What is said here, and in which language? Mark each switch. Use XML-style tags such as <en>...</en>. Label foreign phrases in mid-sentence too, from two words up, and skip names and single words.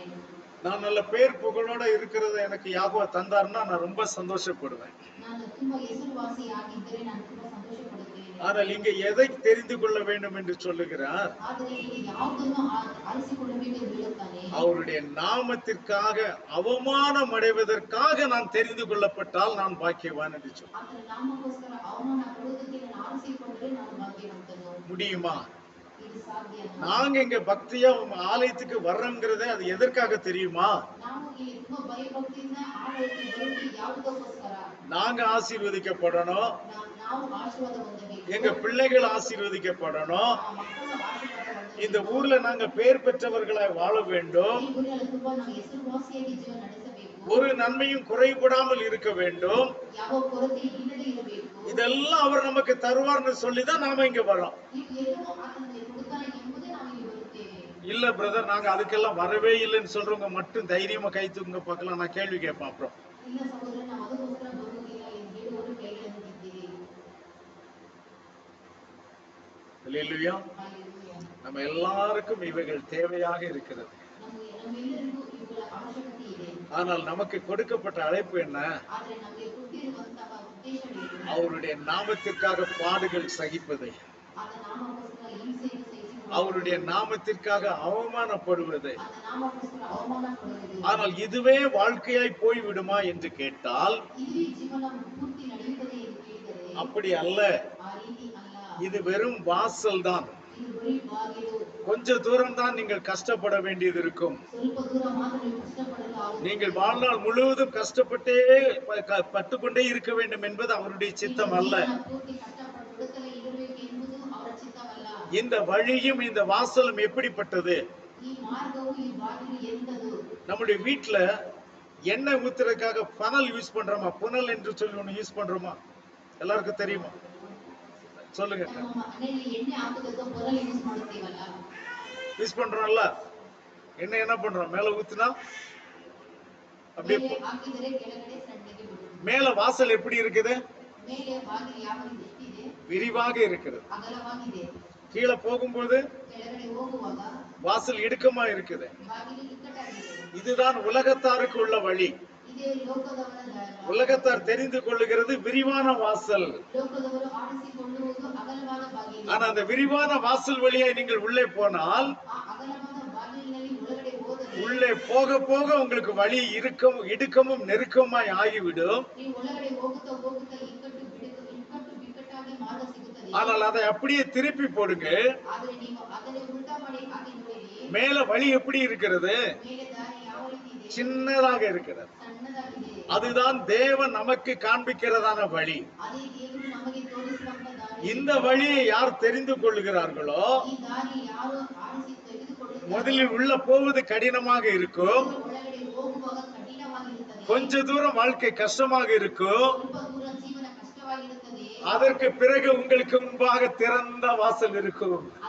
<ta>நான் நல்ல பேர் புகழோட இருக்கிறத எனக்கு யாகோவா தந்தாருன்னா நான் ரொம்ப சந்தோஷப்படுவேன்.</ta> <kn>ನಾನು ತುಂಬಾ ಹೆಸರುವಾಸಿ ಆಗಿದ್ದರೆ ನಾನು ತುಂಬಾ ಸಂತೋಷ ಪಡುತ್ತೇನೆ.</kn> <ta>ஆனால் இங்க எதை தெரிந்து கொள்ள வேண்டும் என்று சொல்லுகிறார்?</ta> <kn>ಆದರೆ ಇಲ್ಲಿ ಯಾವುದನ್ನು ಆರಿಸಿಕೊಳ್ಳಬೇಕು ಎಂದು ಹೇಳುತ್ತಾನೆ?</kn> <ta>அவருடைய நாமத்திற்காக அவமானம் அடைவதற்காக நான் தெரிந்து கொள்ளப்பட்டால் நான் பாக்கியவான் என்று சொல்ல</ta> <kn>ಆತನ ನಾಮಕ್ಕೋಸ್ಕರ ಅವಮಾನ ಪಡುವುದಕ್ಕೆ ನಾನು ಆರಿಸಿಕೊಂಡರೆ ನಾನು ಭಾಗ್ಯವಂತನು.</kn> <ta>முடியுமா?</ta> <kn>ಇದು ಸಾಧ್ಯನಾ?</kn> <ta>நாங்க இங்க பக்தியா உங்க ஆலயத்துக்கு வர்றோங்கிறத அது எதற்காக தெரியுமா?</ta> <kn>ನಾವು ಇಲ್ಲಿ ತುಂಬಾ ಭಯಭಕ್ತಿಯಿಂದ ಆಲಯಕ್ಕೆ ಬರುವುದು ಯಾವುದಕ್ಕೋಸ್ಕರ?</kn> <ta>நாங்க ஆசீர்வதிக்கப்படணும்,</ta> <kn>ನಾವು ಆಶೀರ್ವಾದ ಹೊಂದಬೇಕು.</kn> <ta>எங்க பிள்ளைகள் ஆசீர்வதிக்கப்படணும்.</ta> <kn>ಮಕ್ಕಳು ಆಶೀರ್ವಾದ ಹೊಂದಬೇಕು.</kn> <ta>இந்த ஊர்ல நாங்க பேர் பெற்றவர்களாய் வாழ வேண்டும்.</ta> <kn>ಈ ಊರಿನಲ್ಲಿ ತುಂಬಾ ನಾವು ಹೆಸರುವಾಸಿಯಾಗಿ ಜೀವನ ನಡೆಸಬೇಕು.</kn> <ta>ஒரு நன்மையும் குறைபடாமல் இருக்க வேண்டும்.</ta> <kn>ಯಾವ ಕೊರತೆ ಇಲ್ಲದೆ ಇರಬೇಕು.</kn> <ta>இதெல்லாம் அவர் நமக்கு தருவார்னு சொல்லிதான் நாம இங்க வரோம்.</ta> <kn>ಇದೆಲ್ಲವೂ ಆತನಿಗೆ ಕೊಡುತ್ತಾನೆ ಎಂಬುದೇ ನಾವು ಇಲ್ಲಿ ಬರುತ್ತೇವೆ.</kn> <ta>இல்ல பிரதர், நாங்க அதுக்கெல்லாம் வரவே இல்லைன்னு சொல்றவங்க மட்டும் தைரியமா கை தூங்க பார்க்கலாம். நான் கேள்வி கேட்பேன் அப்புறம்.</ta> <kn>ಇಲ್ಲ ಸಹೋದರ, ನಾವು ಅದಕ್ಕೋಸ್ಕರ ಬರುವುದಿಲ್ಲ ಎಂದು ಹೇಳುವವರು ಕೈಗಳನ್ನು ಎತ್ತಿರಿ.</kn> <ta>அல்லேலூயா.</ta> <kn>Hallelujah.</kn> <ta>நம்ம எல்லாருக்கும் இவைகள் தேவையாக இருக்கிறது.</ta> <kn>ನಮ್ಮೆಲ್ಲರಿಗೂ ಇವುಗಳ ಅವಶ್ಯಕತೆ ಇದೆ.</kn> <ta>ஆனால் நமக்கு கொடுக்கப்பட்ட அழைப்பு என்ன?</ta> <kn>ಆದರೆ ನಮಗೆ ಕೊಟ್ಟಿರುವಂತಹ ಉದ್ದೇಶವೇನು?</kn> <ta>அவருடைய நாமத்திற்காக பாடுகள் சகிப்பது,</ta> <kn>ಆತ ನಾಮಕ್ಕೋಸ್ಕರ ಹಿಂಸೆಯನ್ನು ಸಹಿಸಿಕೊಳ್ಳುವುದು,</kn> <ta>அவருடைய நாமத்திற்காக அவமானப்படுவது.</ta> <kn>ಆತ ನಾಮಕ್ಕೋಸ್ಕರ ಅವಮಾನ ಪಡುವುದು.</kn> <ta>ஆனால் இதுவே வாழ்க்கையாய் போய்விடுமா என்று கேட்டால்</ta> <kn>ಇದುವೇ ಜೀವನ ಪೂರ್ತಿ ನಡೆಯುತ್ತದೆ ಎಂದು ಕೇಳಿದರೆ</kn> <ta>அப்படி அல்ல.</ta> <kn>ಆ ರೀತಿ ಅಲ್ಲ.</kn> <ta>இது வெறும் வாசல் தான்.</ta> <kn>ಇದು ಬರೀ ಬಾಗಿಲು.</kn> <ta>கொஞ்ச தூரம் தான் நீங்கள் கஷ்டப்பட வேண்டியது இருக்கும்.</ta> <kn>ಸ್ವಲ್ಪ ದೂರ ಮಾತ್ರ ನೀವು ಕಷ್ಟಪಡಲು ಆಗುತ್ತದೆ.</kn> <ta>நீங்கள் வாழ்நாள் முழுவதும் கஷ்டப்பட்டே பட்டுக்கொண்டே இருக்க வேண்டும் என்பது அவருடைய சித்தம் அல்ல.</ta> <kn>ಜೀವನ ಪೂರ್ತಿ ಕಷ್ಟಪಟ್ಟು ಹುಡುಕಲೇ ಇರಬೇಕು ಎಂಬುದು ಅವರ ಚಿತ್ತವಲ್ಲ.</kn> <ta>இந்த வழியும் இந்த வாசலும் எப்படிப்பட்டது?</ta> <kn>ಈ ಮಾರ್ಗವು, ಈ ಬಾಗಿಲು ಎಂತದು?</kn> <ta>நம்முடைய வீட்டுல எண்ணெய் ஊத்துறதுக்காக பனல் யூஸ் பண்றோமா? புனல் என்று சொல்லி ஒண்ணு யூஸ் பண்றோமா? எல்லாருக்கும் தெரியுமா? சொல்லுங்க.</ta> <kn>ನಮ್ಮ ಮನೆಯಲ್ಲಿ ಎಣ್ಣೆ ಹಾಕುವುದಕ್ಕೆ ಪೊರಲು ಯೂಸ್ ಮಾಡುತ್ತೀವಲ್ಲ,</kn> <ta>யூஸ் பண்றோம்ல. எண்ணெய் என்ன பண்றோம்? மேல ஊத்துனா அப்படியே</ta> <kn>ಮೇಲೆ ಹಾಕಿದರೆ ಕೆಳಗಡೆ ಸಣ್ಣಗೆ ಬಿಡುವುದು.</kn> <ta>மேல வாசல் எப்படி இருக்குது?</ta> <kn>ಮೇಲೆ ಬಾಗಿಲು ಯಾವ ರೀತಿ ಎಷ್ಟಿದೆ?</kn> <ta>விரிவாக இருக்கிறது.</ta> <kn>ಅಗಲವಾಗಿದೆ.</kn> <ta>கீழே போகும்போது</ta> <kn>ಕೆಳಗಡೆ ಹೋಗುವಾಗ</kn> <ta>வாசல் இடுக்கமா இருக்குது.</ta> <kn>ಬಾಗಿಲು ಇಕ್ಕಟ್ಟಾಗಿದೆ.</kn> <ta>இதுதான் உலகத்தாருக்கு உள்ள வழி.</ta> <kn>ಇದೇ ಲೋಕದವರ ದಾರಿ.</kn> <ta>உலகத்தார் தெரிந்து கொள்ளுகிறது விரிவான வாசல்.</ta> <kn>ಲೋಕದವರು ಆರಿಸಿಕೊಳ್ಳುವುದು ಅಗಲವಾದ ಬಾಗಿಲು.</kn> <ta>ஆனா அந்த விரிவான வாசல் வழியாய் நீங்கள் உள்ளே போனால்,</ta> <kn>ಆ ಅಗಲವಾದ ಬಾಗಿಲಿನಲ್ಲಿ ಒಳಗಡೆ ಹೋದರೆ</kn> <ta>உள்ளே போக போக உங்களுக்கு வழி இடுக்கமும் நெருக்கமாய் ஆகிவிடும்.</ta> <kn>ನೀವು ಒಳಗಡೆ ಹೋಗುತ್ತಾ ಹೋಗುತ್ತಾ ಇಕ್ಕಟ್ಟು ಬಿಕ್ಕಟ್ಟಾಗಿ ಮಾರ್ಗ ಸಿಗುತ್ತದೆ.</kn> <ta>ஆனால் அதை அப்படியே திருப்பி போடுங்க.</ta> <kn>ಆದರೆ ನೀವು ಅದನ್ನೇ ಉಲ್ಟಾ ಮಾಡಿ ಹಾಕಿ ನೋಡಿರಿ.</kn> <ta>மேல வழி எப்படி இருக்கிறது?</ta> <kn>ಮೇಲೆ ದಾರಿ ಯಾವ ರೀತಿ ಇದೆ?</kn> <ta>சின்னதாக இருக்கிறது.</ta> <kn>ಸಣ್ಣದಾಗಿದೆ.</kn> <ta>அதுதான் தேவன் நமக்கு காண்பிக்கிறதான வழி.</ta> <kn>ಅದೇ ದೇವರು ನಮಗೆ ತೋರಿಸುವಂತ ದಾರಿ.</kn> <ta>இந்த வழியை யார் தெரிந்து கொள்ளுகிறார்களோ</ta> <kn>ಈ ದಾರಿ ಯಾರು ಆರಿಸಿ ತೆಗೆದುಕೊಳ್ಳುತ್ತಾರೋ</kn> <ta>முதலில் உள்ள போவது கடினமாக இருக்கும்.</ta> <kn>ಒಳಗಡೆ ಹೋಗುವಾಗ ಕಠಿಣವಾಗಿರುತ್ತದೆ.</kn> <ta>கொஞ்ச தூரம் வாழ்க்கை கஷ்டமாக இருக்கும்.</ta> <kn>ಸ್ವಲ್ಪ ದೂರ ಜೀವನ ಕಷ್ಟವಾಗಿರುತ್ತದೆ.</kn> <ta>அதற்கு பிறகு உங்களுக்கு முன்பாக திறந்த வாசல் இருக்கும்.</ta>